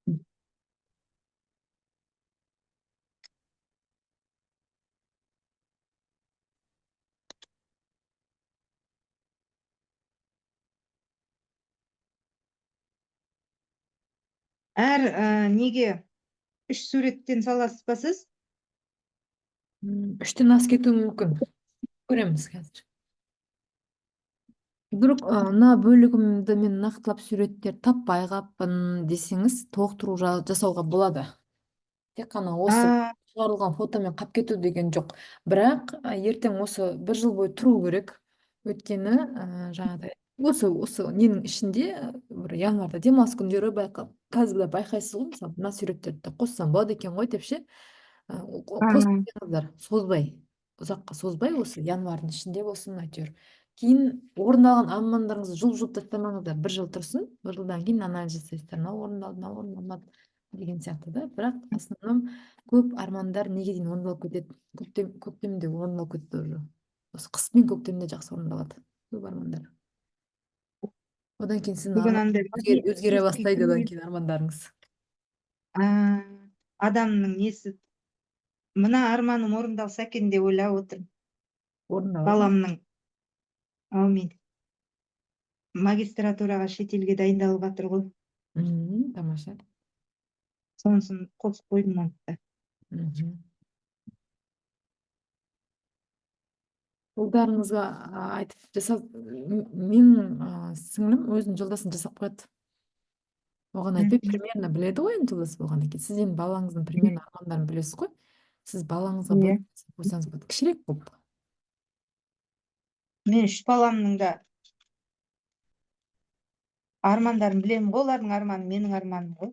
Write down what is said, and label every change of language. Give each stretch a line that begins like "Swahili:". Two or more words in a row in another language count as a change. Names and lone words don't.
Kazakh: Әр неге 3 суреттен саласыз ба сіз? 3тен аз кетуі мүмкін. Көреміз қазір.
Kyrgyz: Бирок мына бөлүгүмдү мен нактылап сүрөттөр таппай калыпмын десеңиз, толуктуруу жасауга болот. Тек кана осы чыгарылган фотомен кап кетүү деген жок. Бирок эртең осы 1 жыл бою туруу керек. Өткөнү жанагыдай осы ненин ичинде бир январда демалыс күндөрү казбда байкайсыз го, мисалы мына сүрөттөрдү да коссом болот экен го депчи. Косуп коюңуздар, созбай, узакка созбай, осы январдын ичинде болсун айтор. Кийин орундалган армандарыңызды жулуп таштамаңыздар, 1 жыл турсун, 1 жылдан кийин анализ жасайсыздар. Мына орундалды деген сыяктуу да. Бирок основном көп армандар неге дейин орундалып кетет? Көктемде орундалып кетти уже. Осы кыш менен көктемде жакшы орундалат көп армандар. Одан кийин сиздин өзгөрө баштайт, одан кийин армандарыңыз. Адамдын несі, мына арманым орундалса экен деп ойлап отурмун.
Kazakh: Баламның. Амин.
Kyrgyz: Магистратурага чет элге дайындалып атыр го. Тамаша. Сонусун косуп койдум антта. Улдарыңызга айтып жасап, менин сиңлим өзүнүн жолдосын жасап коет.
Kazakh: Оған айтпай примерно біледі ғой енді туыласы болғаннан кейін. Сіз енді балаңыздың примерно армандарын білесіз ғой. Сіз балаңызға Иә. бөліп қойсаңыз болады. Кішірек болып. Мен үш баламның да армандарын білемін ғой, олардың арманы менің арманым ғой.